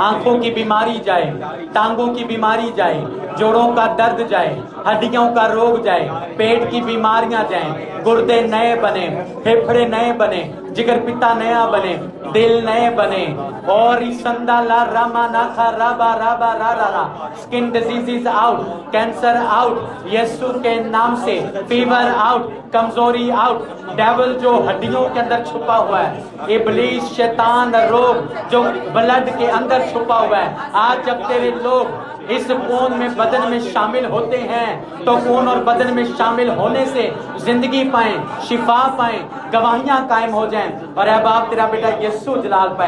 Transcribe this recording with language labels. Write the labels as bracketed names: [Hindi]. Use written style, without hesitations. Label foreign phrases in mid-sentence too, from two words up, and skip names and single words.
[Urdu] آنکھوں کی بیماری جائے، ٹانگوں کی بیماری جائے، جوڑوں کا درد جائے، ہڈیوں کا روگ جائے، پیٹ کی بیماریاں جائیں، گردے نئے بنے، پھیپھڑے نئے بنے، جگر پتا نیا بنے، دل نئے بنے، اور سندا لا راما ناکھا رابا رابا را را را۔ [English] skin diseases out, cancer out, [Urdu] یسوع کے نام سے، [English] fever out, [Urdu] کمزوری آؤٹ، ڈیول جو ہڈیوں کے اندر چھپا ہوا ہے، ابلیس شیطان روگ جو بلڈ کے اندر چھپا ہوا ہے، آج جب تیرے لوگ اس خون میں بدن میں شامل ہوتے ہیں تو خون اور بدن میں شامل ہونے سے زندگی پائیں، شفا پائیں، گواہیاں قائم ہو جائیں، اور اے باپ تیرا بیٹا یسوع جلال پائے۔